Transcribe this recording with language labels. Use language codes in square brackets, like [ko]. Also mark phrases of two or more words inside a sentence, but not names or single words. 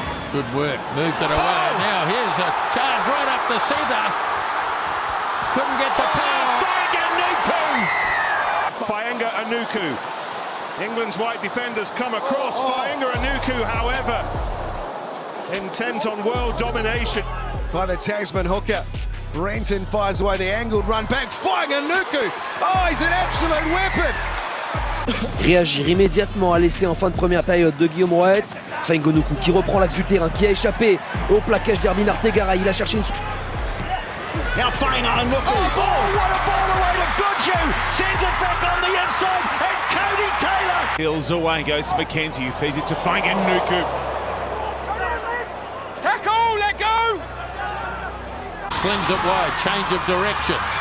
[en] Good work, moved it away. Now here's a charge right up the centre. Couldn't get the pass. Faingaʻanuku. England's white defenders come across. Faingaʻanuku, however, intent on world domination. By the Tasman hooker. Renton fires away the angled run back. Faingaʻanuku. Oh, he's an absolute weapon. [fr] Réagir immédiatement à l'essai en fin de première période de Guillaume Roët. Faingaʻanuku qui reprend l'axe du terrain, qui a échappé au plaquage d'Hermine Artegaray. Il a cherché une... [en] Now Faingaʻanuku. Oh, what a ball away to Goodhue. Sends it back on the inside, and Cody Taylor. Peels away, goes to McKenzie, who feeds it to Faingaʻanuku. Tackle, let go! Slings it wide, change of direction.